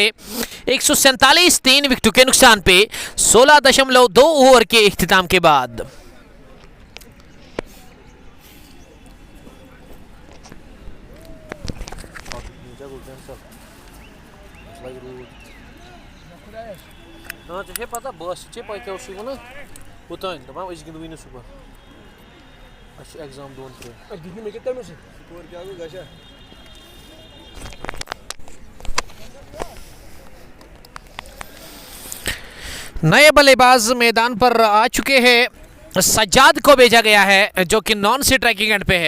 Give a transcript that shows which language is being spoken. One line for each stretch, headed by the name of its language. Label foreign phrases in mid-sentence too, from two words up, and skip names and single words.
Hindi: 147, 3 विकेटों के नुकसान पे 16.2 ओवर के इख्तिताम के बाद।
Kashmiri: पता बस क्या ओतान दपान गिंदो वन सुबह एग्जाम 2-3
Hindi: नए बल्लेबाज मैदान पर आ चुके हैं। सज्जाद को भेजा गया है जो कि नॉन स्ट्राइकिंग एंड पे है।